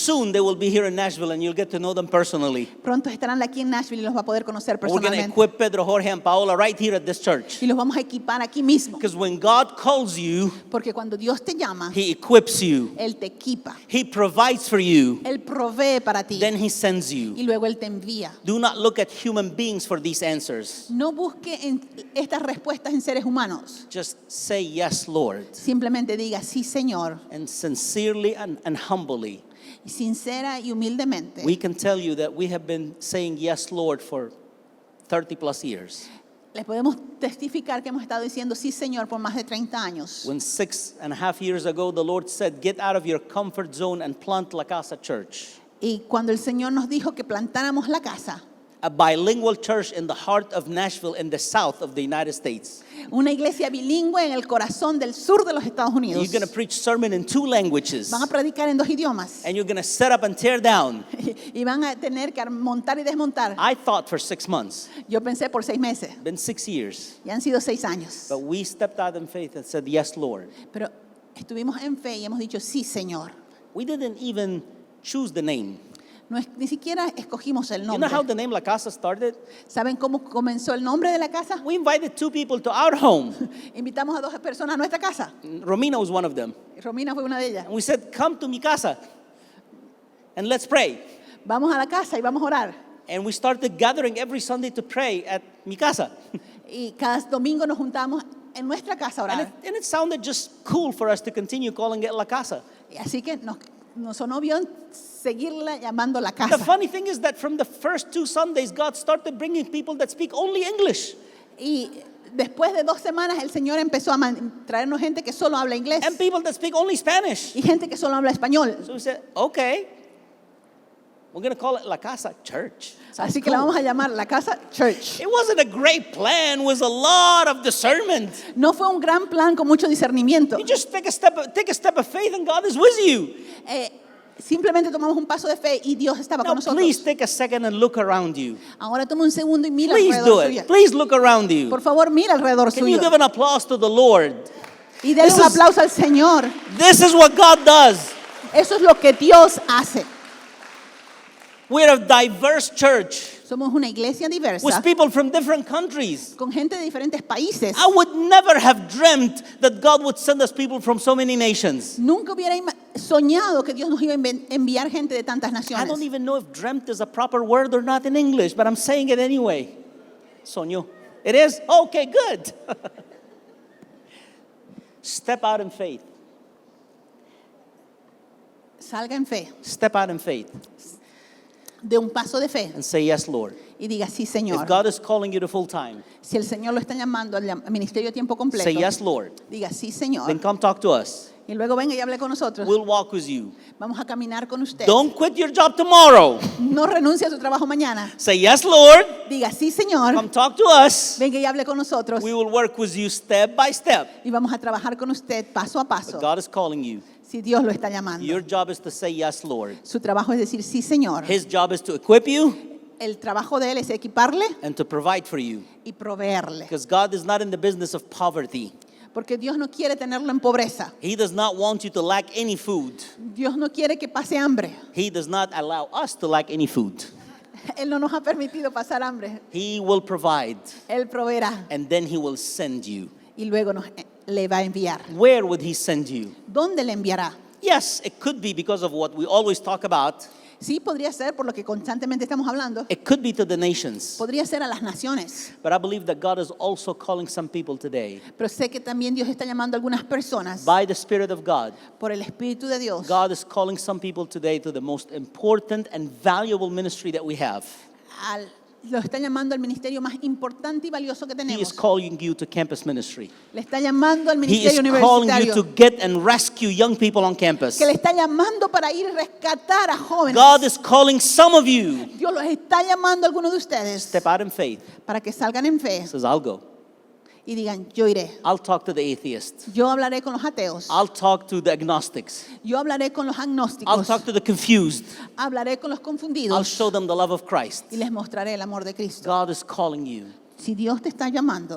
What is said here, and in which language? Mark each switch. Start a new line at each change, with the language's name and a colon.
English: Soon they will be here in Nashville and you'll get to know them personally.
Spanish: Pronto estarán aquí en Nashville y los va a poder conocer
English: We're going to
Spanish: personalmente.
English: equip Pedro, Jorge, and Paola right here at this church.
Spanish: Y los vamos a equipar aquí mismo.
English: Because when God calls you,
Spanish: Porque cuando Dios te llama,
English: He equips you.
Spanish: Él te equipa.
English: He provides for you.
Spanish: Él provee para ti.
English: Then He sends
Spanish: Y
English: you.
Spanish: luego Él te envía.
English: Do not look at human beings for these answers.
Spanish: No busque estas respuestas en seres humanos.
English: Just say yes, Lord.
Spanish: Simplemente diga, sí, Señor.
English: And sincerely and humbly,
Spanish: Y sincera y humildemente.
English: we can tell you that we have been saying yes, Lord, for 30 plus years.
Spanish: Les podemos testificar que hemos estado diciendo, sí, Señor, por más de 30 años.
English: When 6.5 years ago, the Lord said, get out of your comfort zone and plant La Casa Church,
Spanish: Y cuando el Señor nos dijo que plantáramos la casa,
English: a bilingual church in the heart of Nashville in the south of the United States.
Spanish: una iglesia bilingüe en el corazón del sur de los Estados Unidos.
English: You're going to preach sermon in 2 languages.
Spanish: Van a predicar en 2 idiomas.
English: And you're going to set up and tear down.
Spanish: Y van a tener que montar y desmontar.
English: I thought for 6 months.
Spanish: Yo pensé por 6 meses.
English: Been 6 years.
Spanish: Ya han sido 6 años.
English: But we stepped out in faith and said, yes, Lord.
Spanish: Pero estuvimos en fe y hemos dicho, sí, Señor.
English: We didn't even choose the name.
Spanish: Ni siquiera escogimos el
English: You know how
Spanish: nombre.
English: the name La Casa started?
Spanish: ¿Saben cómo comenzó el nombre de la casa?
English: We invited 2 people to our home.
Spanish: Invitamos a 2 personas a nuestra casa.
English: Romina was one of them.
Spanish: Romina fue una de ellas.
English: And we said, come to
Spanish: mi casa
English: and let's pray.
Spanish: Vamos a la casa y vamos a orar.
English: And we started gathering every Sunday to pray at
Spanish: mi casa. Y cada domingo nos juntamos en nuestra casa a orar.
English: And it sounded just cool for us to continue calling it La Casa.
Spanish: Y así que nos sonó bien seguirla llamando la
English: The
Spanish: casa.
English: funny thing is that from the first 2 Sundays, God started bringing people that speak only English.
Spanish: Y después de 2 semanas el Señor empezó a traernos gente que solo habla inglés
English: And people that speak only Spanish.
Spanish: y gente que solo habla español.
English: So we said, okay, we're going to call it La Casa Church. Sounds
Spanish: Así que la
English: cool.
Spanish: vamos a llamar la casa Church.
English: It wasn't a great plan, it was a lot of discernment.
Spanish: No fue un gran plan con mucho discernimiento.
English: You just take a step of faith and God is with you.
Spanish: Simplemente tomamos un paso de fe y Dios estaba
English: Now
Spanish: con nosotros.
English: please take a second and look around you.
Spanish: Ahora toma un segundo y mira
English: Please do
Spanish: alrededor
English: it.
Spanish: suyo.
English: Please look around you.
Spanish: Por favor, mira alrededor
English: Can you
Spanish: suyo.
English: give an applause to the Lord?
Spanish: Y denle
English: This
Spanish: un
English: is-
Spanish: aplauso al Señor.
English: This is what God does.
Spanish: Eso es lo que Dios hace.
English: We're a diverse church
Spanish: Somos una iglesia diversa
English: with people from different countries.
Spanish: con gente de diferentes países.
English: I would never have dreamt that God would send us people from so many nations.
Spanish: Nunca hubiera soñado que Dios nos iba a enviar gente de tantas
English: I
Spanish: naciones.
English: don't even know if dreamt is a proper word or not in English, but I'm saying it anyway. Soñó. It is? Okay, good. Step out in faith.
Spanish: Salga en fe,
English: Step out in faith
Spanish: de un paso de fe
English: and say, yes, Lord.
Spanish: y diga, sí,
English: If
Spanish: Señor.
English: God is calling you to full time,
Spanish: Si el Señor lo está llamando al ministerio a tiempo completo,
English: say, yes, Lord.
Spanish: diga, sí,
English: Then
Spanish: Señor.
English: come talk to us.
Spanish: Y luego venga y hable con nosotros.
English: We'll walk with you.
Spanish: Vamos a caminar con usted.
English: Don't quit your job tomorrow.
Spanish: No renuncie a su trabajo mañana.
English: Say, yes, Lord.
Spanish: Diga, sí, Señor.
English: Come talk to us.
Spanish: Venga y hable con nosotros.
English: We will work with you step by step.
Spanish: Y vamos a trabajar con usted paso a paso.
English: But God is calling you.
Spanish: Si Dios lo está llamando.
English: Your job is to say, yes, Lord.
Spanish: Su trabajo es decir, sí, Señor.
English: His job is to equip you
Spanish: El trabajo de Él es equiparle
English: and to provide for you.
Spanish: y proveerle.
English: Because God is not in the business of poverty.
Spanish: Porque Dios no quiere tenerlo en pobreza.
English: He does not want you to lack any food.
Spanish: Dios no quiere que pase hambre.
English: He does not allow us to lack any food.
Spanish: Él no nos ha permitido pasar hambre.
English: He will provide
Spanish: Él proveerá
English: and then he will send you.
Spanish: y luego le va a enviar.
English: Where would he send you?
Spanish: ¿Dónde le enviará?
English: Yes, it could be because of what we always talk about.
Spanish: Sí, podría ser por lo que constantemente estamos hablando.
English: It could be to the nations.
Spanish: Podría ser a las naciones.
English: But I believe that God is also calling some people today.
Spanish: Pero sé que también Dios está llamando a algunas personas
English: By the Spirit of God,
Spanish: por el Espíritu de Dios.
English: God is calling some people today to the most important and valuable ministry that we have.
Spanish: Lo está llamando al ministerio más importante y valioso que
English: He is
Spanish: tenemos.
English: calling you to campus ministry.
Spanish: Le está llamando al
English: He
Spanish: ministerio
English: is calling you
Spanish: universitario.
English: to get and rescue young people on campus.
Spanish: Que le está llamando para ir a rescatar a jóvenes.
English: God is calling some of you.
Spanish: Dios los está llamando a algunos de ustedes
English: Step out in faith.
Spanish: para que salgan en fe
English: He says, I'll go.
Spanish: y digan, yo iré.
English: I'll talk to the atheists.
Spanish: Yo hablaré con los ateos.
English: I'll talk to the agnostics.
Spanish: Yo hablaré con los
English: I'll
Spanish: agnósticos.
English: talk to the confused.
Spanish: Hablaré con los
English: I'll
Spanish: confundidos
English: show them the love of Christ.
Spanish: y les mostraré el amor de Cristo.
English: God is calling you
Spanish: Si Dios te está llamando